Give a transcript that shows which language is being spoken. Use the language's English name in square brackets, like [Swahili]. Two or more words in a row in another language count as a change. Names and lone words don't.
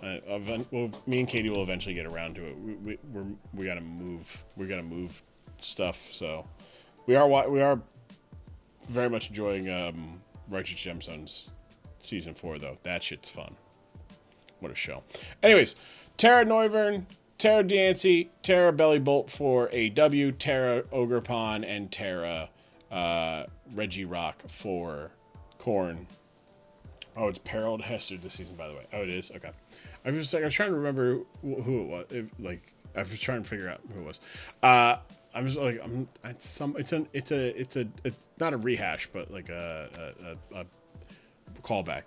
[English] Me and Katie will eventually get around to it. We gotta move. We gotta move stuff. So we are very much enjoying Righteous Gemstones season 4 though. That shit's fun. What a show. Anyways, Tara Neuvern, Tara Dancy, Tara Bellybolt for a W, Tara Ogrepon, and Tara Reggie Rock for Korn. Oh, it's Harold Hester this season, by the way. Oh, it is? Okay. I was trying to remember who it was. I was trying to figure out who it was. I'm just like, it's not a rehash, but like a callback.